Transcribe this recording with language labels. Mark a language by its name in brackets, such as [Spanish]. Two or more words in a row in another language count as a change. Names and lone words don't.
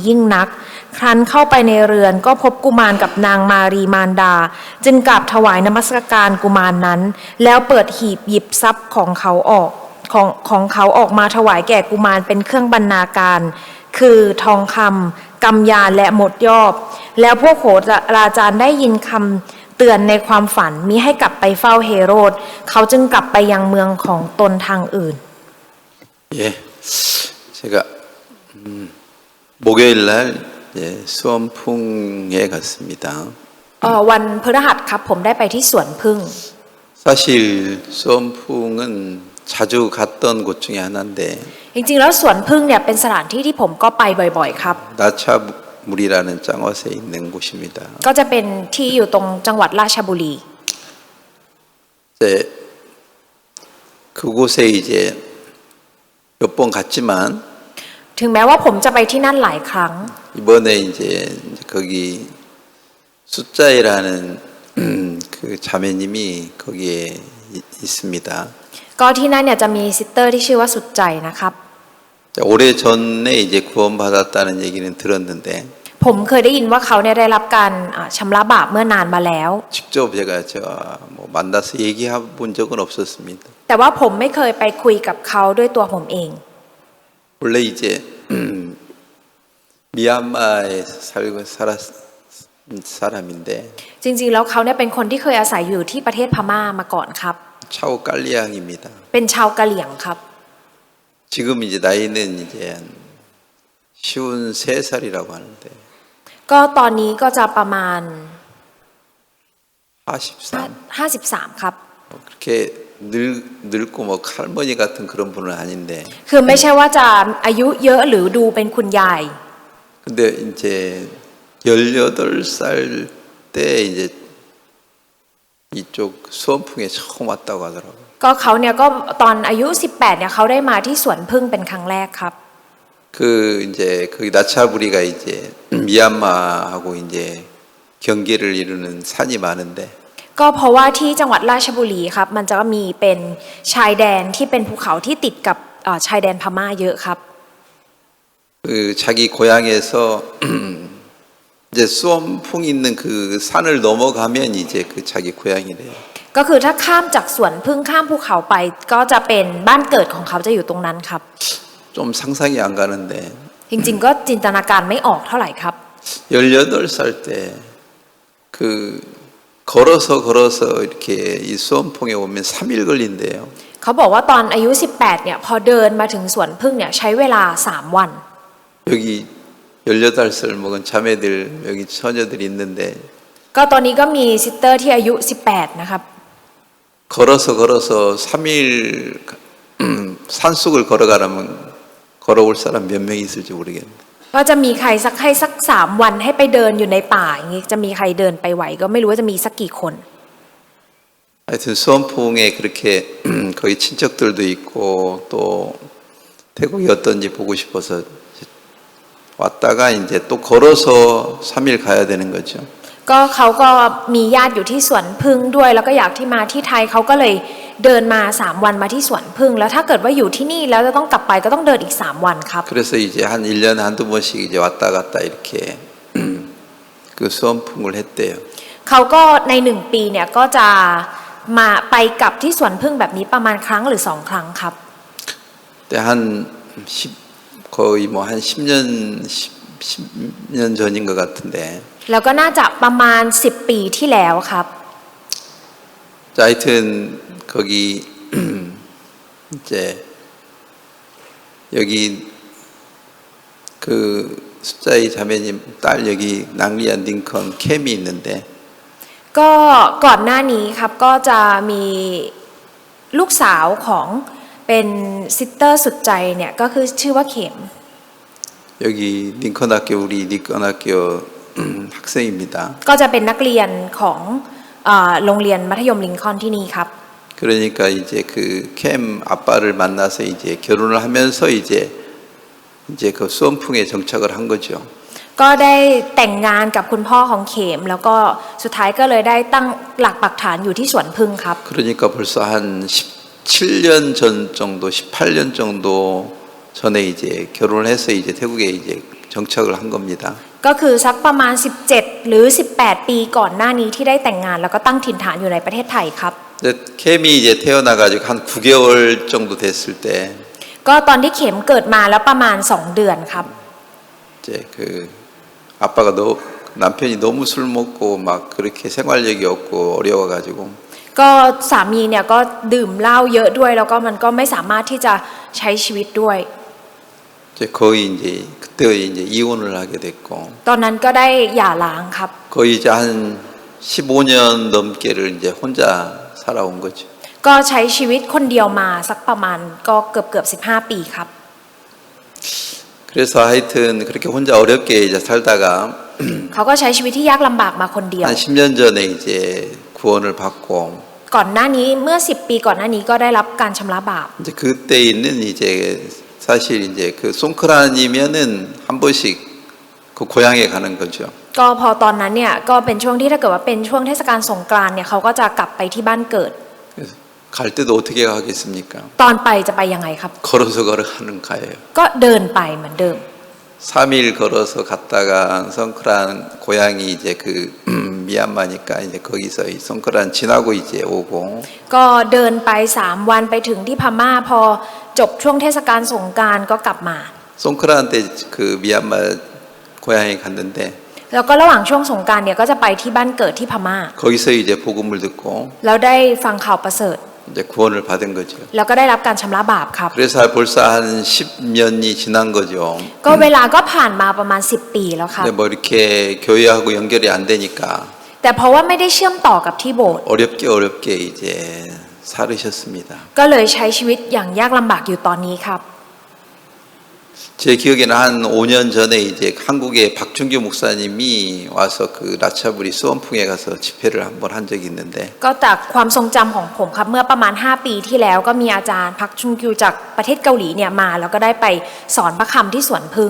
[Thai] ยิ่งนักครั้นเข้าไปในเรือนก็พบกุมารกับนางมารีมารดาจึงกราบถวายนมัสการกุมารนั้นแล้วเปิดหีบหยิบทรัพย์ของเขาออกมาถวายแก่กุมารเป็นเครื่องบรรณาการคือทองคำกำยานและหมดยอบแล้วพวกโหราจารย์ได้ยินคำเตือนในความฝันมิให้กลับไปเฝ้าเฮโรดเขาจึงกลับไปยังเมืองของตนทางอื่น [Korean] 예, 제가 목요일 날 수원풍에 갔습니다. [Thai] วันพฤหัสครับผมได้ไปที่สวนผึ้ง [Korean] 사실 수원풍은 자주 갔던 곳 중에 하나인데 [Thai] จริงๆแล้วสวนผึ้งเนี่ยเป็นสถานที่ที่ผมก็ไปบ่อยๆครับ [Korean] 나차물이라는 짱어에 있는 곳입니다. [Thai] ก็จะเป็นที่อยู่ตรงจังหวัดราชบุรี [Korean] 이제 그곳에 이제 몇 번 갔지만 [Thai] ถึงแม้ว่าผมจะไปที่นั่นหลายครั้ง [Korean] 이번에 이제 거기 숫자이라는 그 자매님이 거기에 있습니다. [Thai] ก็ที่นั่นเนี่ยจะมีซิสเตอร์ที่ชื่อว่าสุดใจนะครับ [Korean] 오래 전에 이제 구원받았다는 얘기는 들었는데 [Thai] ผมเคยได้ยินว่าเขาเนี่ยได้รับการชำระบาปเมื่อนานมาแล้ว [Korean] 직접 제가 뭐 만나서 얘기해 본 적은 없었습니다. [Thai] แต่ว่าผมไม่เคยไปคุยกับเขาด้วยตัวผมเอง [Korean] 원래 이제 미얀마에 살았 사람인데 [Thai] จริงๆแล้วเขาเนี่ยเป็นคนที่เคยอาศัยอยู่ที่ประเทศพม่ามาก่อนครับ [Korean] 차오 깔리앙입니다. [Thai] เป็นชาวกะเหรี่ยงครับ [Korean] 지금 이제 나이는 이제 53살이라고 하는데 [Thai] ก็ตอนนี้ก็จะประมาณ 53 ครับ [Korean] 그렇게 늙고 뭐 할머니 같은 그런 분은 아닌데 [Thai] คือไม่ใช่ว่าจะอายุเยอะหรือดูเป็นคุณยาย [Korean] 근데 이제 18살 때 이제 이쪽 수원풍에 처음 왔다고 하더라고요. [Thai] ก็เขาเนี่ยก็ตอนอายุ18เนี่ยเขาได้มาที่สวนผึ้งเป็นครั้งแรกครับ [Korean] 그 이제 거기 나차부리가 이제 미얀마하고 이제 경계를 이루는 산이 많은데 [Thai] ก็เพราะว่าที่จังหวัดราชบุรีครับมันจะมีเป็นชายแดนที่เป็นภูเขาที่ติดกับชายแดนพม่าเยอะครับ [Korean] 그 자기 고향에서 이제 수원풍 있는 그 산을 넘어가면 이제 그 자기 고향이래요. [Thai] ก็คือถ้าข้ามจากสวนผึ้งข้ามภูเขาไปก็จะเป็นบ้านเกิดของเขาจะอยู่ตรงนั้นครับ [Korean] 좀 상상이 안 가는데 [Thai] จริงๆก็จินตนาการไม่ออกเท่าไหร่ครับ [Korean] 18살 때 그 걸어서 이렇게 이 수원풍에 오면 3일 걸린대요. [Thai] เขาบอกว่าตอนอายุ18เนี่ยพอเดินมาถึงสวนผึ้งเนี่ยใช้เวลา3วัน [Korean] 여기 18살 먹은 자매들 여기 처녀들이 있는데 [Thai] ก็ตอนนี้ก็มีซิสเตอร์ที่อายุ18นะครับ [Korean] 걸어서 3일 산속을 걸어가라면 걸어올 사람 몇 명 있을지 모르겠는데. [Thai] ก็จะมีใครสักให้สัก3 วันให้ไปเดินอยู่ในป่าอย่างนี้จะมีใครเดินไปไหวก็ไม่รู้ว่าจะมีสักกี่คน [Korean] 하여튼 수원풍에 그렇게 거기 친척들도 있고 또 태국이 어떤지 보고 싶어서 왔다가 이제 또 걸어서 3일 가야 되는 거죠. [Thai] ก็เขาก็มีญาติอยู่ที่สวนพึ่งด้วยแล้วก็อยากที่มาที่ไทยเขาก็เลยเดินมา3 วันมาที่สวนพึ่งแล้วถ้าเกิดว่าอยู่ที่นี่แล้วจะต้องกลับไปก็ต้องเดินอีก3 วันครับ [Korean] 그래서 이제 한 1년에 한두 번씩 이제 왔다 갔다 이렇게 그 수원풍을 했대요. [Thai] เขาก็ใน1 ปีเนี่ยก็จะมาไปกลับที่สวนพึ่งแบบนี้ประมาณครั้งหรือ2 ครั้งครับ [Korean] 근데 한 10, 거의 뭐 한 10년 10년 전인 것 같은데. [Thai] แล้วก็น่าจะประมาณ10 ปีที่แล้วครับ [Korean] 자, 하여튼 거기 이제 여기 그 숫자의 자매님 딸 여기 낭리안 링컨 캠이 있는데 [Thai] ก็ก่อนหน้านี้ครับก็จะมีลูกสาวของเป็นซิสเตอร์สุดใจเนี่ยก็คือชื่อว่าเข็ม [Korean] 여기 링컨 학교 우리 링컨 학교 학생입니다. [Thai] ก็จะเป็นนักเรียนของโรงเรียนมัธยมลิงคอล์นที่นี่ครับ [Korean] 그러니까 이제 그 캠 아빠를 만나서 이제 결혼을 하면서 이제 그 수원풍에 정착을 한 거죠. [Thai] ก็ได้แต่งงานกับคุณพ่อของเข็มแล้วก็สุดท้ายก็เลยได้ตั้งหลักปักฐานอยู่ที่สวนพึ่งครับ [Korean] 그러니까 벌써 한 17년 전 정도, 18년 정도 전에 이제 결혼을 해서 이제 태국에 이제 정착을 한 겁니다. [Thai] ก็คือสักประมาณ17 หรือ 18 ปีก่อนหน้านี้ที่ได้แต่งงานแล้วก็ตั้งถิ่นฐานอยู่ในประเทศไทยครับ [Korean] 근데 캠이 이제 태어나가지고 한 9개월 정도 됐을 때 [Thai] ก็ตอนที่เข็มเกิดมาแล้วประมาณ2 เดือนครับ [Korean] 이제 그 아빠가 남편이 너무 술 먹고 막 그렇게 생활력이 없고 어려워가지고 [Thai] ก็สามีเนี่ยก็ดื่มเหล้าเยอะด้วยแล้วก็มันก็ไม่สามารถที่จะใช้ชีวิตด้วย [Korean] 이제 거의 이제 그때 이제 이혼을 하게 됐고 [Thai] ตอนนั้นก็ได้หย่าร้างครับ [Korean] 거의 이제 한 15년 넘게를 이제 혼자 살아온 거죠. [Thai] ก็ใช้ชีวิตคนเดียวมาสักประมาณก็เกือบ15 ปีครับ [Korean] 그래서 하여튼 그렇게 혼자 어렵게 이제 살다가 [Thai] เขาก็ใช้ชีวิตที่ยากลำบากมาคนเดียว [Korean] 한 10년 전에 이제 구원을 받고 [Thai] ก่อนหน้านี้เมื่อ10 ปีก่อนหน้านี้ก็ได้รับการชำระบาป [Korean] 이제 그때 있는 이제 사실 이제 그 송크란이면은 한 번씩 그 고향에 가는 거죠. [Thai] ก็พอตอนนั้นเนี่ยก็เป็นช่วงที่ถ้าเกิดว่าเป็นช่วงเทศกาลสงกรานต์เนี่ยเขาก็จะกลับไปที่บ้านเกิด [Korean] 그래서 갈 때도 어떻게 가겠습니까? [Thai] ตอนไปจะไปยังไงครับ [Korean] 걸어서 걸어가는 가예요. [Thai] ก็เดินไปเหมือนเดิม [Korean] 3일 걸어서 갔다가 송크란 고향이 이제 그 미얀마니까 이제 거기서 이 송크란 지나고 이제 오고 [Thai] ก็เดินไป3 วันไปถึงที่พม่าพอจบช่วงเทศกาลสงกรานต์ก็กลับมา [Korean] 송크란 때 그 미얀마 고향에 갔는데 [Thai] แล้วก็ระหว่างช่วงสงกรานต์เนี่ยก็จะไปที่บ้านเกิดที่พม่า [Korean] 거기서 이제 복음을 듣고 [Thai] แล้วได้ฟังข่าวประเสริฐ [Korean] 이제 구원을 받은 거죠. [Thai] แล้วก็ได้รับการชำระบาปครับ [Korean] 그래서 벌써 한 10년이 지난 거죠. [Thai] ก็เวลาก็ผ่านมาประมาณ10 ปีแล้วครับ [Korean] 근데 뭐 이렇게 교회하고 연결이 안 되니까 [Thai] แต่เพราะว่าไม่ได้เชื่อมต่อกับที่โบสถ์ [Korean] 어렵게 이제 살으셨습니다. [Thai] ก็เลยใช้ชีวิตอย่างยากลำบากอยู่ตอนนี้ครับ [Korean] 제 기억에는 한 5년 전에 이제 한국에 박준규 목사님이 와서 그 라차부리 수원풍에 가서 집회를 한번 한 적이 있는데 [Thai] ก็จากความทรงจำของผมครับเมื่อประมาณ5 ปีที่แล้วก็มีอาจารย์พักชุนกิวจากประเทศเกาหลีเนี่ยมาแล้วก็ได้ไปสอนพระคำที่สวนพึ่ง